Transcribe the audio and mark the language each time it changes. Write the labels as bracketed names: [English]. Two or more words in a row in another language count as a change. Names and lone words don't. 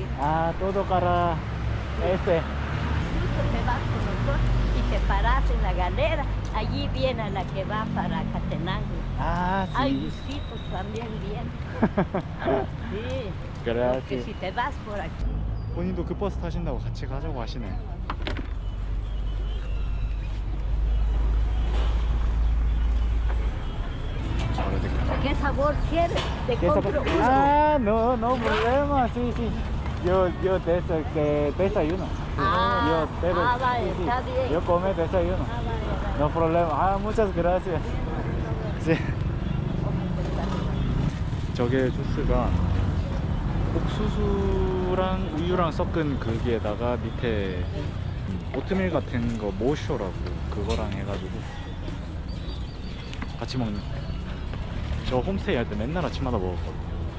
[Spanish] Ah, todo para este. Sí, pues te vas con nosotros y te paras en la galera. Allí viene la que va para Catenango. Ah, sí. Ay, sí, pues también viene. Sí. Porque Gracias. si te vas por aquí. [Korean] 본인도 그 버스 타신다고 같이 가자고 하시네. [Spanish] ¿Qué sabor quieres? Te compro uno. Ah, no, no problema, sí, sí. Yo desayuno. Ah, Yo vale, sí, está bien. Yo come desayuno. Ah, vale, vale. No problema. Ah, muchas gracias. Sí. [Korean] 저게 주스가 옥수수랑 우유랑 섞은 거기에다가 밑에 오트밀 같은 거 모쇼라고 그거랑 해가지고 같이 먹는. 저 홈스테이 할 때 맨날 아침마다 먹었거든요.